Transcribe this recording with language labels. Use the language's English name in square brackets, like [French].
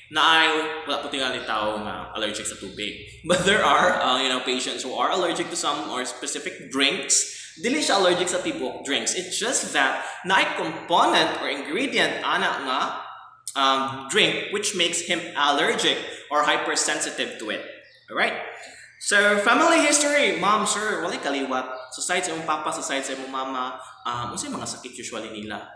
[Cebuano] Na ay wala po tingali tao na allergic sa tubig. [English] But there are patients who are allergic to some or specific drinks. [Cebuano] Dili siya allergic sa tibok drinks. [English] It's just that [Cebuano] na ay [English] component or ingredient [Cebuano] ana nga [English] drink which makes him allergic or hypersensitive to it. Alright? So, family history. [Cebuano] Ma'am, sir, walay kaliwat. Sa side sa imong papa, sa side sa imong mama, unsay mga sakit usually nila?